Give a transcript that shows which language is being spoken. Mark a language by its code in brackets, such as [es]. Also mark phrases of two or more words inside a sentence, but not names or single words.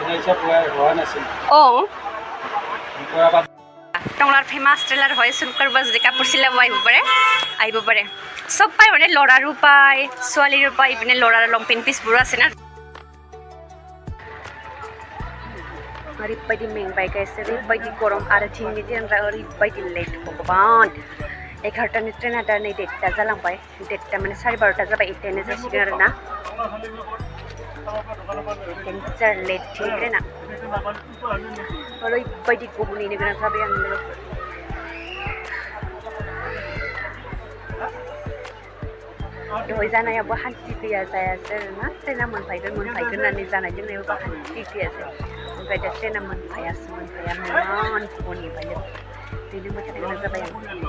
[as] অঁ টংলাৰ ফেমাছ টেইলাৰ হয় চুলকাৰবা যদি কাপোৰ চিলাব আহিব পাৰে চব পায় মানে ল'ৰাৰো পায় ছোৱালীৰো পায় ইপিনে ল'ৰাৰ লং পেণ্ট পিচবোৰো আছে না [brx] ओरैबायदि मेंबाय गाइस ओरैबायदि गरम आरो दिनैनि दिनफ्रा ओरैबायदि लेट भगबान 11टानि ट्रेना दा नै डेटआ जालांबाय डेटआ माने 12:30 जाबाय 1टायानो जासिगोन आरोना [en] danger late [brx] ट्रेना ओरैबायदि गोबाव नेनो गोनां जाबाय आं लोगोफोर दहाय जानायावबो हान्थि गैया जायासै आरोना ट्रेना मोनफैगोन होननानै जानाय लोंनायावबो हान्थि गैयासै ओमफ्राय दा ट्रेना मोनफैयासै इमान गोबाव नेबाय बेनो मोनथानो गोनां जाबाय आं